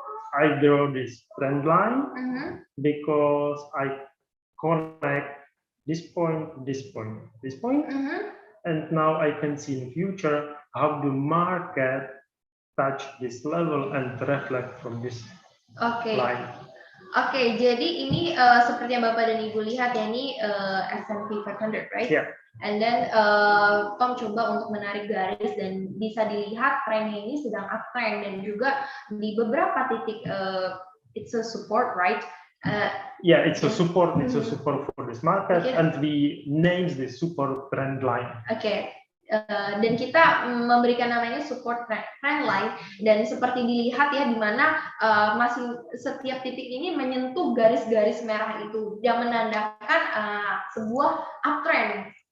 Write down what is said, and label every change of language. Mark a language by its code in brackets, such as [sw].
[en] I draw this trend line because I connect this point, this point, this point, and now I can see in future how the market touch this level and reflect from this line. [id] Oke, jadi ini seperti yang Bapak dan Ibu lihat ya, ini S&P 500, right? [en] Yeah. [id] And then Tom coba untuk menarik garis dan bisa dilihat trennya ini sedang uptrend dan juga di beberapa titik [en] it's a support, right? Yeah, it's a support. It's a support for this market, and we names the support trend line. [id] Okay. Dan kita memberikan namanya support trend line, dan seperti dilihat ya di mana masih setiap titik ini menyentuh garis-garis merah itu yang menandakan sebuah uptrend.